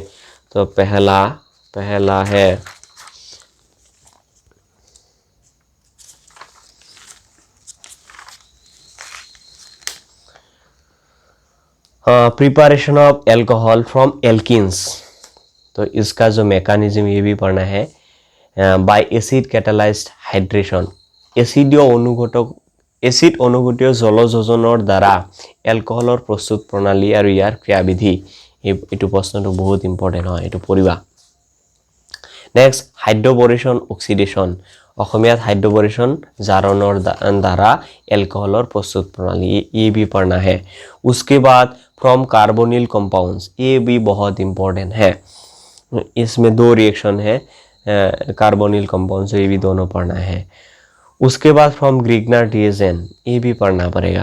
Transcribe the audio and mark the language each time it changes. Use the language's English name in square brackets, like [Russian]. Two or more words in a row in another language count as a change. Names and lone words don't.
[Hindi] तो पहला है [English] preparation of alcohol from alkenes. [Hindi] तो इसका जो मैकेनिज्म ये भी पढ़ना है, [English] by acid catalyzed hydration, [Assamese] এচিড অনুঘটীয় জলযোজনৰ দ্বাৰা এলকহলৰ প্ৰস্তুত প্ৰণালী আৰু ইয়াৰ ক্ৰিয়াবিধি। এইটো প্ৰশ্নটো বহুত ইম্পৰ্টেণ্ট হয়, এইটো পঢ়িবা। [English] next hydroboration oxidation, [Assamese] অসমীয়াত হাইড্ৰবৰেশ্যন জাৰণৰ দ্বাৰা [Hindi] एल्कोहलर प्रस्तुत प्रणाली, ये भी पढ़ना है। [Assamese] उसके बाद [English] from carbonyl compounds, [Assamese] ये भी बहुत इम्पोर्टेंट है, इसमें 2 रिएक्शन है [English] carbonyl compounds, [Assamese] ये भी दोनों पढ़ना है। उसके बाद [English] from Grignard reagent, [Assamese] ये भी पढ़ना पड़ेगा।